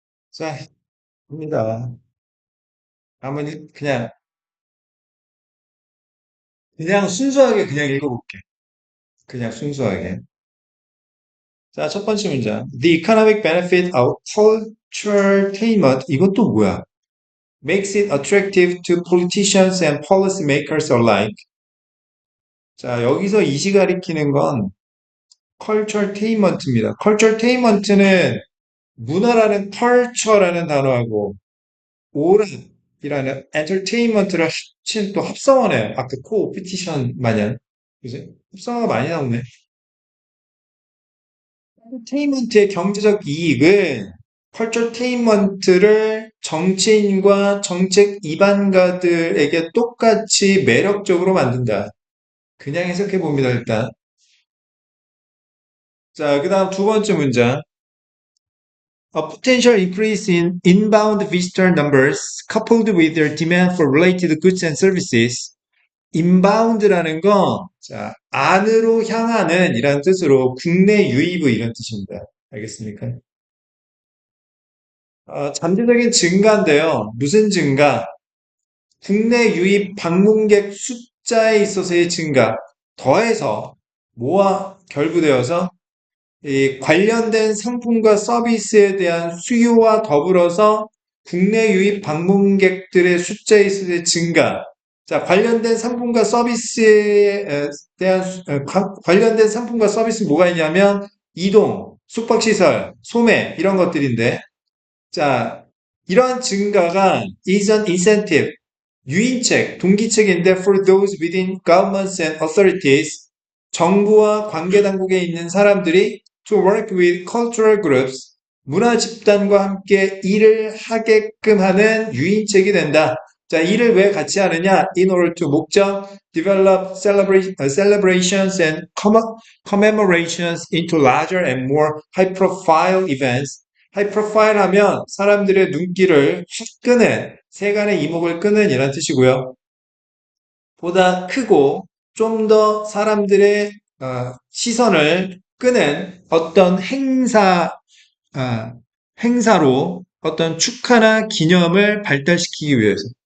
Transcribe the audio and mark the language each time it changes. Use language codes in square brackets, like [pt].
[ko] 자, 합니다. 한번 그냥 순수하게 그냥 읽어볼게. 그냥 순수하게. 자, 첫 번째 문장. [en] The economic benefit of culturaltainment. [ko] 이것도 뭐야? [en] Makes it attractive to politicians and policymakers alike. [ko] 자, 여기서 이시 가리키는 건 culturaltainment입니다. culturaltainment는 문화라는 culture라는 단어하고 오락이라는 entertainment를 합친 또 합성어네요. 아까 코오피티션 마냥. 그지? 합성어가 많이 나오네. 엔터테인먼트의 경제적 이익은 컬처테인먼트를 정치인과 정책 이반가들에게 똑같이 매력적으로 만든다. 그냥 해석해 봅니다, 일단. 자, 그 다음 두 번째 문장. [en] A potential increase in inbound visitor numbers coupled with their demand for related goods and services. [ko] inbound라는 건, 자, 안으로 향하는 이란 뜻으로 국내 유입의 이런 뜻입니다. 알겠습니까? 잠재적인 증가인데요. 무슨 증가? 국내 유입 방문객 숫자에 있어서의 증가, 더해서 뭐와 결부되어서 이 관련된 상품과 서비스에 대한 수요와 더불어서 국내 유입 방문객들의 숫자에 있어서의 증가. 자, 관련된 상품과 서비스에 대한 관련된 상품과 서비스 뭐가 있냐면 이동, 숙박시설, 소매 이런 것들인데 자, 이러한 증가가 [en] is an incentive, [ko] 유인책, 동기책인데 [en] for those within governments and authorities, [ko] 정부와 관계당국에 있는 사람들이 [en] to work with cultural groups, [ko] 문화 집단과 함께 일을 하게끔 하는 유인책이 된다. 자, 일을 왜 같이 하느냐? [en] In order to 목적, develop celebrations and commemorations into larger and more high-profile events. [ko] 하이프로파일 하면 사람들의 눈길을 확 끄는, 세간의 이목을 끄는 이란 뜻이고요. 보다 크고 좀 더 사람들의 시선을 끄는 어떤 어, 행사로 어떤 축하나 기념을 발달시키기 위해서.